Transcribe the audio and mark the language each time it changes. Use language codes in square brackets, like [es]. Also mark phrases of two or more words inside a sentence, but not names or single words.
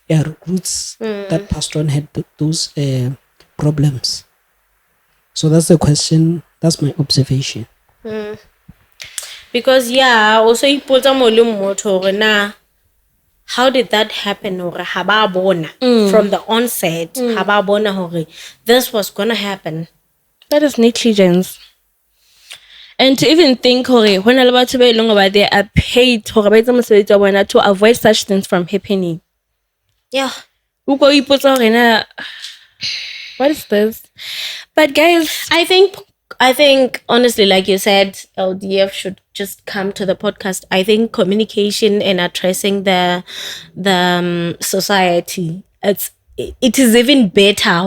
[en] recruits that passed on had those problems? So that's the question. That's my observation. Because also he put a motor na. How did that happen? Or [st] haba bona [en] from the onset? [st] Haba bona hore [en] this was gonna happen. That is negligence. And to even think hore when a lot of people long about they are paid [st] hore ba etsa mosebetsi wa bona [en] to avoid such things from happening. Yeah. [st] Uko ipotsa hore na [en] what is this? But guys, I think honestly, like you said, LDF should just come to the podcast. I think communication and addressing the society, it is even better.